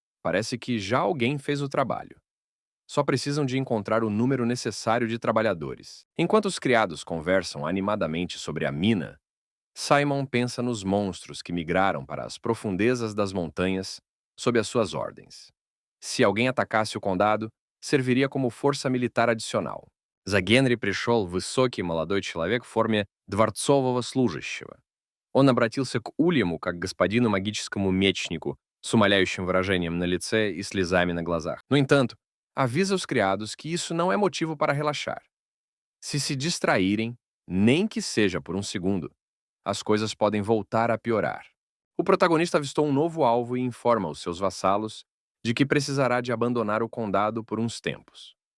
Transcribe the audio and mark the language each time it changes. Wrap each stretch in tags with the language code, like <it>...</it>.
<pt>Parece que já alguém fez o trabalho. Só precisam de encontrar o número necessário de trabalhadores. Enquanto os criados conversam animadamente sobre a mina, Simon pensa nos monstros que migraram para as profundezas das montanhas sob as suas ordens. Se alguém atacasse o condado, serviria como força militar adicional.</pt> <ru>За Генри пришел высокий молодой человек в форме дворцового служащего. Он обратился к Ульяму как к господину магическому мечнику, с умоляющим выражением на лице и слезами на глазах.</ru> <pt>No entanto, avisa os criados que isso não é motivo para relaxar. Se distraírem, nem que seja por um segundo, as coisas podem voltar a piorar. O protagonista avistou um novo alvo e informa os seus vassalos de que precisará de abandonar o condado por uns tempos.</pt>